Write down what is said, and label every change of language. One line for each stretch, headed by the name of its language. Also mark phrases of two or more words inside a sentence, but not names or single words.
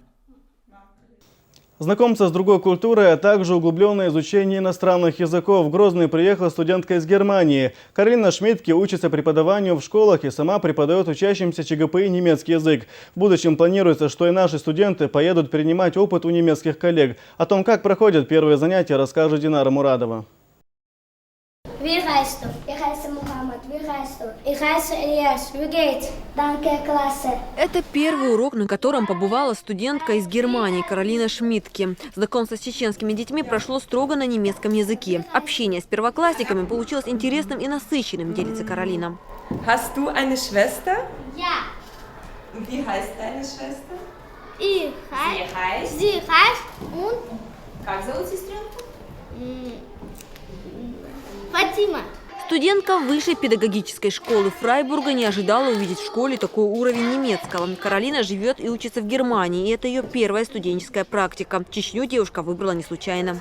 Russian: Знакомство с другой культурой, а также углубленное изучение иностранных языков. В Грозный приехала студентка из Германии. Каролина Шмидтке учится преподаванию в школах и сама преподает учащимся ЧГПИ немецкий язык. В будущем планируется, что и наши студенты поедут перенимать опыт у немецких коллег. О том, как проходят первые занятия, расскажет Динара Мурадова.
German: Wie heißt du? Ich heiße Mohammed. Wie heißt du? Ich heiße Elias. Wie geht's? Danke, Klasse. Это первый урок, на котором побывала студентка из Германии Каролина Шмидтке. Знакомство с чеченскими детьми прошло строго на немецком языке. Общение с первоклассниками получилось интересным и насыщенным, делится Каролина. Hast du eine Schwester? Ja. Wie heißt deine Schwester? Sie heißt und
Russian: Как зовут сестренку? Фатима. Студентка высшей педагогической школы Фрайбурга не ожидала увидеть в школе такой уровень немецкого. Каролина живет и учится в Германии, и это ее первая студенческая практика. Чечню девушка выбрала не случайно.